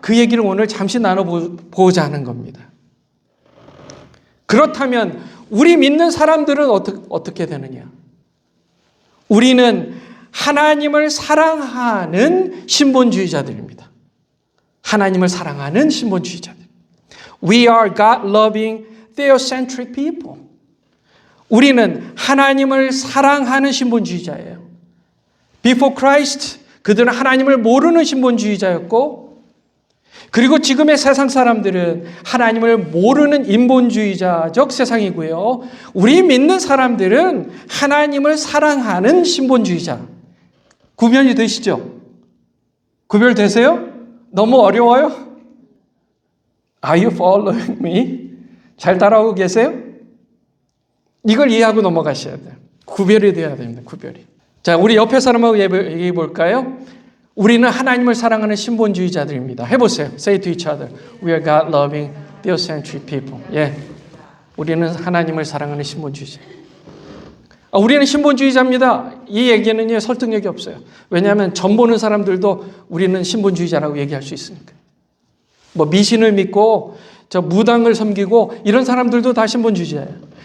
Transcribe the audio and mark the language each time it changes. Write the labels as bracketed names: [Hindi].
[Korean] 그 얘기를 오늘 잠시 나눠보고자 하는 겁니다. 그렇다면 우리 믿는 사람들은 어떻게 되느냐? 우리는 하나님을 사랑하는 신본주의자들입니다. 하나님을 사랑하는 신본주의자들. [English] We are God-loving, theocentric people. [Korean] 우리는 하나님을 사랑하는 신본주의자예요. [English] Before Christ, [Korean] 그들은 하나님을 모르는 신본주의자였고, 그리고 지금의 세상 사람들은 하나님을 모르는 인본주의자적 세상이고요. 우리 믿는 사람들은 하나님을 사랑하는 신본주의자. 구별이 되시죠? 구별되세요? 너무 어려워요? [English] Are you following me? [Korean] 잘 따라오고 계세요? 이걸 이해하고 넘어가셔야 돼요. 구별이 돼야 됩니다. 구별이. 자, 우리 옆에 사람하고 얘기해 볼까요? 우리는 하나님을 사랑하는 신본주의자들입니다. 해보세요. [English] Say to each other, we are God-loving, theocentric people. [Korean] 예, 우리는 하나님을 사랑하는 신본주의자. 우리는 신본주의자입니다. 이 얘기는 설득력이 없어요. 왜냐하면 점 보는 사람들도 우리는 신본주의자라고 얘기할 수 있으니까. 뭐 미신을 믿고 저 무당을 섬기고 이런 사람들도 다 신본주의자예요.